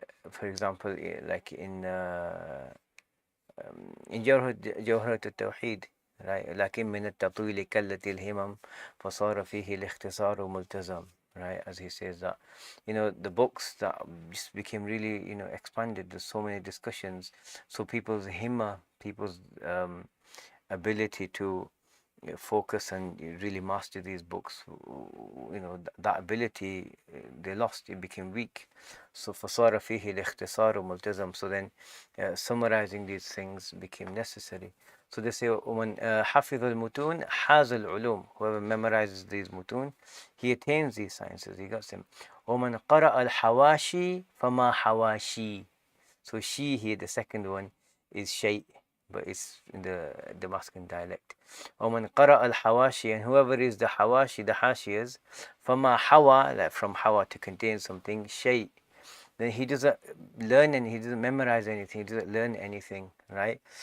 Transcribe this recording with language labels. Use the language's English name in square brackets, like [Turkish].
[English] For example, like in جوهرة التوحيد, right? [Arabic] لكن من التطويل كلت الهمم فصار فيه الاختصار ملتزم, right? [English] As he says that, the books that just became really, expanded. There's so many discussions. So people's himma, people's ability to focus and really master these books, that ability they lost, it became weak. [Arabic] So فصار فيه الاختصار ملتزم. [English] So then summarizing these things became necessary. So they say [Arabic] ومن حفظ المتون حاز العلوم. [English] Whoever memorizes these mutun, he attains these sciences, he got them. [Arabic] ومن قرأ الحواشي فما حواشي. [English] So she here, the second one, is shay, but it's in the Damascus dialect. [Arabic] ومن قرأ الحواشي, [English] and whoever is the hawashi, the hashiyas, [Arabic] فما حوى, [English] like from hawa, to contain something, shay, then he doesn't learn and he doesn't memorize anything, he doesn't learn anything, right?